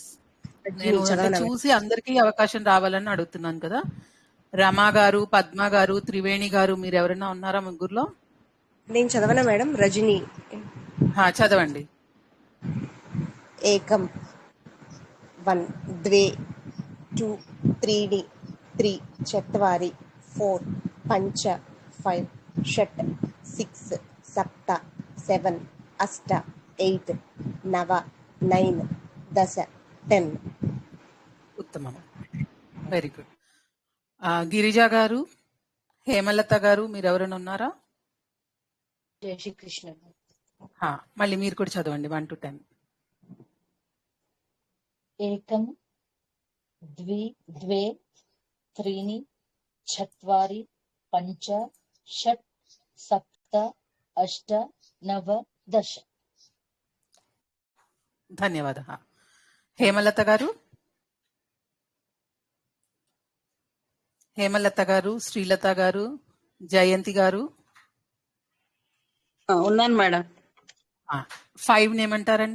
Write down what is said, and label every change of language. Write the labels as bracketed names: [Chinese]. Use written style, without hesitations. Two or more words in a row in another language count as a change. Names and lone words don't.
[Telugu] నేను చూసి అందరికీ అవకాశం రావాలని అడుగుతున్నాను కదా. రమా గారు, పద్మ గారు, త్రివేణి గారు, మీరు ఎవరైనా ఉన్నారా ముగ్గురులో? నేను చదవనా మేడం? రజని. చదవండి. [Sanskrit] ఏకం 1 ద్వే 2 त्रीणि 3 चत्वारि 4 पञ्च 5 षट् 6 सप्त 7 अष्ट 8 9 9 10 10. [Telugu] ఉత్తమం, [English] very good. [Telugu] గిరిజా గారు, హేమలత గారు, మీరు ఎవరైనా ఉన్నారా? జై శ్రీ కృష్ణ. మళ్ళీ మీరు కూడా చదవండి 1 to 10. [Sanskrit] ఏకం ద్వే त्रीणि चत्वारि पञ्च षट् सप्त अष्ट नव 10. [Telugu] ధన్యవాద. హేమలత గారు, హేమలత గారు, శ్రీలత గారు, జయంతి గారు ఉన్నాను మేడం. 5 ఏమంటారండి?